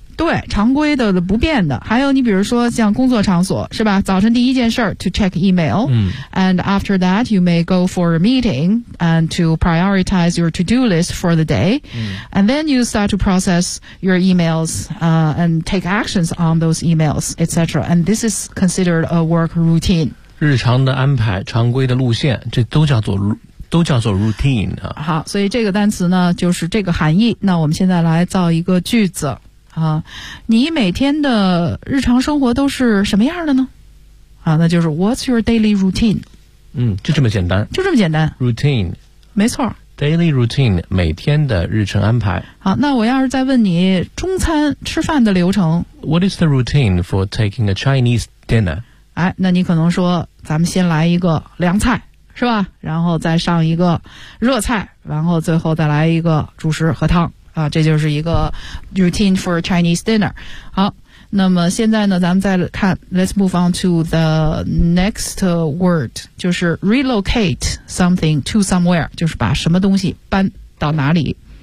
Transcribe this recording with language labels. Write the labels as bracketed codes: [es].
[zh] 对，常规的不变的。还有你比如说像工作场所是吧，早晨第一件事 [en] to check email、嗯、 and after that you may go for a meeting and to prioritize your to-do list for the day、嗯、 and then you start to process your emails、and take actions on those emails etc. and this is considered a work routine。 [zh] 日常的安排，常规的路线，这都叫做都叫做 routine。好，所以这个单词呢就是这个含义。那我们现在来造一个句子啊，你每天的日常生活都是什么样的呢？啊，那就是 [en] What's your daily routine？ [zh] 嗯，就这么简单，就这么简单。 [en] routine， [zh] 没错，daily routine， 每天的日程安排。好，那我要是再问你中餐吃饭的流程 [en] ，What is the routine for taking a Chinese dinner？ [zh] 哎，那你可能说，咱们先来一个凉菜，是吧？然后再上一个热菜，然后最后再来一个主食和汤。啊，这就是一个 routine for Chinese dinner。好，那么现在呢咱们再看 [en] let's move on to the next word， [zh] 就是 [en] relocate something to somewhere， [zh] 就是把什么东西搬到哪里。